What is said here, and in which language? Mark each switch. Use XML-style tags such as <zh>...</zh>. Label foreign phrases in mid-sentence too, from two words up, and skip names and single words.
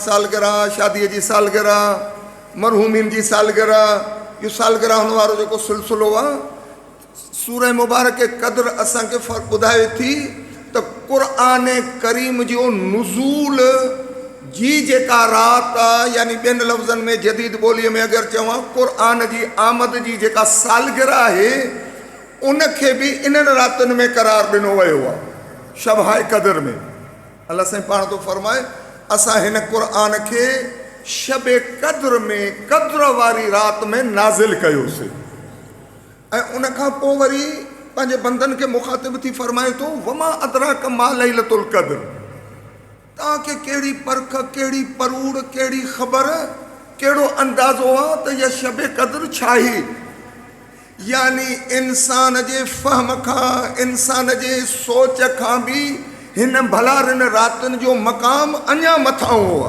<sd>सालगिरह, शादीअ जी सालगिरह, मरहूमिन जी सालगिरह, इहो सालगिरहनि वारो जेको सिलसिलो आहे, सूरह मुबारक क़द्र असांखे ॿुधाए थी त क़ुरान करीम जो नुज़ूल जी जेका राति आहे, यानी ॿियनि लफ़्ज़नि में जदीद ॿोलीअ में अगरि चवां, क़ुरान जी आमद जी जेका सालगिरह आहे उनखे बि इन्हनि रातिनि में क़रार ॾिनो वियो आहे, शब क़द्र में। अल्लाह साईं पाण थो फरमाए, असां हिन क़ुरान खे शब क़द्र में, क़द्र वारी राति में नाज़िल कयोसीं। ऐं उनखां पोइ वरी पंहिंजे बंदनि खे मुखातिब थी फरमाए थो,</sd> <ar>وما أدراك ما ليلة القدر.</ar> <sd>तव्हांखे कहिड़ी परख, कहिड़ी परूड़, कहिड़ी ख़बर, कहिड़ो अंदाज़ो आहे त इहा शब क़द्र छा आहे? यानी इंसान जे फ़हम खां, इंसान जे सोच खां बि हिन भलारिन रातिनि जो मक़ाम अञा मथां आहे।</sd>